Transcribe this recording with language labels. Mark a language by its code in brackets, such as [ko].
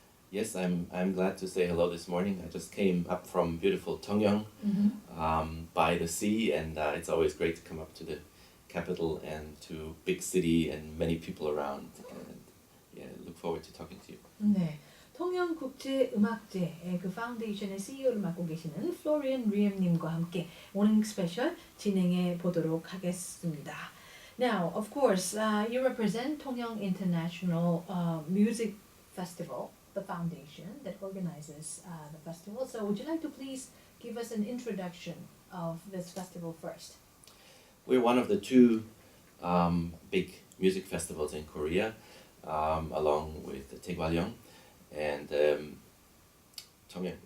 [en] Yes, I'm glad to say hello this morning. I just came up from beautiful Tongyeong by the sea, and it's always great to come up to the capital and to big city and many people around. And yeah, look forward to talking to you. [ko] 네. 통영 국제 음악제 그 파운데이션의 CEO를 맡고 계시는 플로리안 리엠님과 함께 모닝 스페셜 진행해 보도록 하겠습니다. [en] Now, of course, you represent Tongyeong International Music Festival, the foundation that organizes the festival. So would you like to please give us an introduction of this festival first? We're one of the two big music festivals in Korea, along with Tongyeong and Tongyeong.